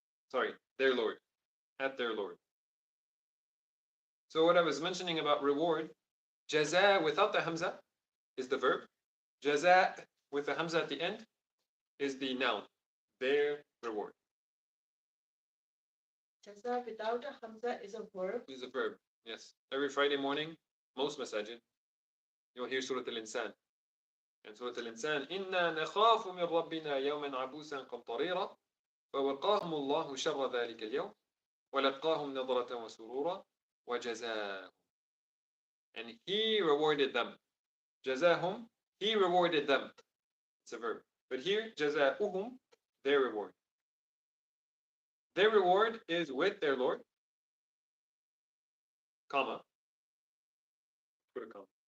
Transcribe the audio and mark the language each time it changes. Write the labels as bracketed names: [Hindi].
[English] Sorry, their Lord. At their Lord. So what I was mentioning about reward, jaza without the hamza is the verb. Jaza with the hamza at the end is the noun. Their reward Jaza without a hamza is a verb. is a verb. Yes. Every Friday morning, most masajid, you'll hear Surah Al-Insan. [Arabic] And Surah Al-Insan, إِنَّا نَخَافُ مِنْ رَبِّنَا يَوْمًا عَبُوسًا قَمْطَرِيرًا فَوَقَاهُمُ اللَّهُ شَرَّ ذَلِكَ الْيَوْمِ وَلَقَّاهُمْ نَضْرَةً وَسُرُورًا وَجَزَاهُمْ. [English] And he rewarded them. جزاهم, he rewarded them. It's a verb. But here, جزاؤهم, their reward. their reward is with their Lord, comma, put a comma.